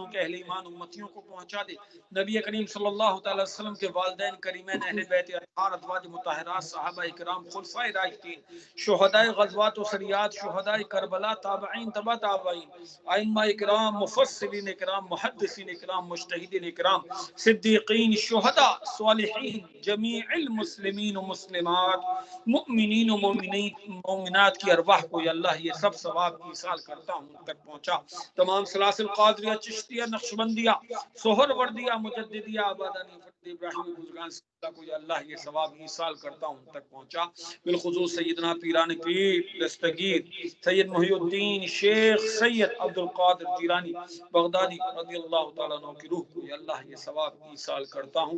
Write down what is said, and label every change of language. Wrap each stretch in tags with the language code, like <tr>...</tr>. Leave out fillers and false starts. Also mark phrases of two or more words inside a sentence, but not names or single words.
<ur>کے اہل ایمان امتیوں کو پہنچا دے نبی کریم</ur> <ar>صلی اللہ تعالی وسلم</ar> <ur>کے والدین کریمین اہل بیت اطہار ازواج مطہرات صحابہ کرام خلفائے راشدین شہداء غزوات و سریات شہداء کربلا تابعین تبع تابعین ائمہ کرام مفسرین کرام محدثین کرام مجتہدین کرام صدیقین شہداء صالحین</ur> <ar>جمیع المسلمین و مسلمات</ar> <ur>مؤمنین و مومنات کی ارواح کو یا اللہ یہ سب ثواب کی ایصال کرتا ہوں تک پہنچا تمام سلاسل قادریہ چشتیہ نقشبندیہ سہر وردیہ مجددیہ آبادانی فرد ابراہیم بزرگان اللہ کو یا اللہ یہ ثواب ایصال کرتا ہوں تک پہنچا بالخصوص سیدنا پیران پیر دستگیر سید محی الدین شیخ سید عبد القادر جیلانی بغدادی</ur> <ar>رضی اللہ تعالیٰ عنہ</ar> <ur>کی روح کو یا اللہ یہ ثواب ایصال کرتا ہوں</ur>